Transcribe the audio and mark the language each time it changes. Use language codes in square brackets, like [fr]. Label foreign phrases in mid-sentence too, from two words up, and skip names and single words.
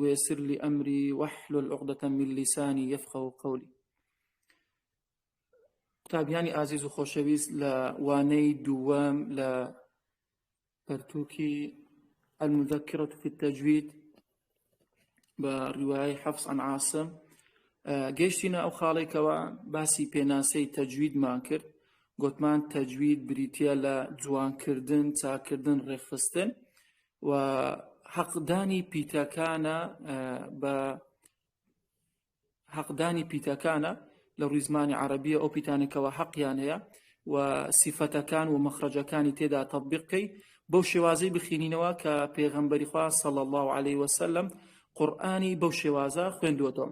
[ar] ويسر لي أمري واحلل عقدة من لساني يفقهوا قولي. [ckb] قوتابیانی ئازیز و خۆشەویست لە وانەی دووەم لە پەرتووکی المذكرة في التجويد برواية حفص عن عاصم گەیشتینە ئەو خاڵێکەوە باسی پێناسەی تەجویدمان کرد. گوتمان تەجوید بریتیە لە جوانکردن، چاکردن، ڕێخستن و حەقدانی پیتەکانە لە ڕووی زمانی عەرەبیە ئەو پیتانێکەوە حەقیان هەیە و سیفەتەکان و مەخرەجەکانی تێدا تەطبیقکەی بەو شێوازەی بخینینەوە کە پێغەمبەری خوا [ar] صلی الله علیه وسلم [ckb] قورئانی بەو شێوازە خوێندووەتەوە.